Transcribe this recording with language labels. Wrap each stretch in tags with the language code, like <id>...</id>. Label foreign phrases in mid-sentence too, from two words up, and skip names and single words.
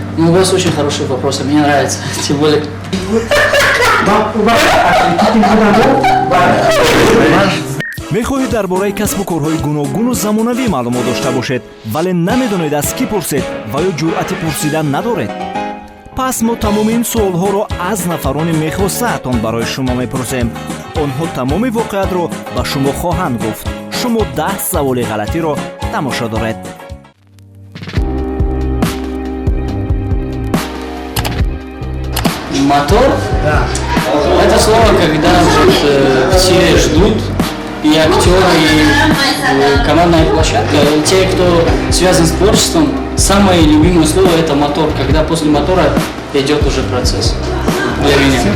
<ru>у вас очень хорошие вопросы, мне нравится, тем более...</ru> <tg>мехоҳед дар бораи касбу корҳои гуногуну замонавӣ маълумот дошта бошед, вале намедонед аз кӣ пурсед ва ё ҷуръати пурсидан надоред? пас мо тамоми ин суолҳоро аз нафарони мехосаатон барои шумо мепурсем. онҳо тамоми воқеиятро ба шумо хоҳанд гуфт. шумо 10 саволи ғалатиро тамошо доред.</tg> <ru>Мотор? Да. Это слово, когда все ждут, и актеры, и командная площадка, и те, кто связан с творчеством, самое любимое слово – это мотор, когда после мотора идет уже процесс для меня.</ru>